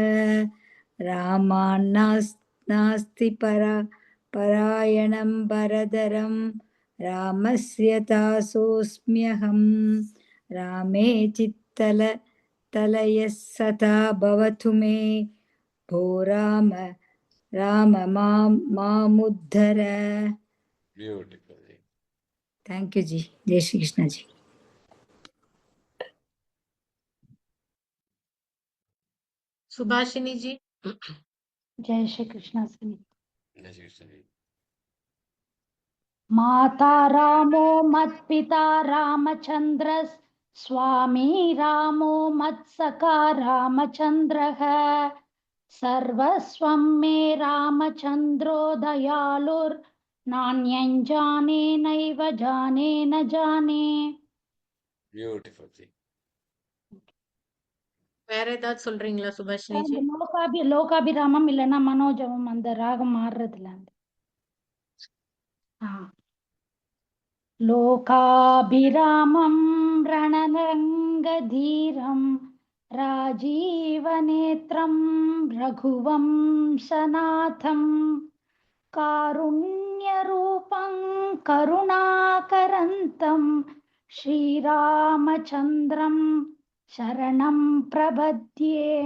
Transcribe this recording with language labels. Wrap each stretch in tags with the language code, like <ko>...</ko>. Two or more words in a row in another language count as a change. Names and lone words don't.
<sa>रामान्नास्ति परायणं भरतरं रामस्य दासोऽस्म्यहम्। रामे चित्तलयः सदा भवतु मे भो राम मामुद्धर।</sa> <hi>ब्यूटिफुल जी।</hi> <en>thank you</en> <hi>जी। जय श्री कृष्ण जी। सुभाषिनी जी। जय श्री कृष्ण सुनी। जय श्री कृष्ण जी।</hi> <sa>माता रामो मत्पिता रामचन्द्र स्वामी रामो मत्सखा रामचन्द्रः सर्वस्वं मे रामचन्द्रो दयालुर्नान्यं जाने नैव जाने न जाने।</sa> <hi>ब्यूटिफुल जी।</hi> <ta>வேற ஏதாவது சொல்றீங்களா சுபாஷினி ஜி? லோகாபிராமம் இல்லைன்னா மனோஜவம் அந்த ராகம் மாறுறதுல</ta> <sa>लोकाभिरामं रणरङ्गधीरं राजीवनेत्रं रघुवंशनाथं कारुण्यरूपं करुणाकरन्तं श्रीरामचन्द्रं शरणं प्रपद्ये।</sa>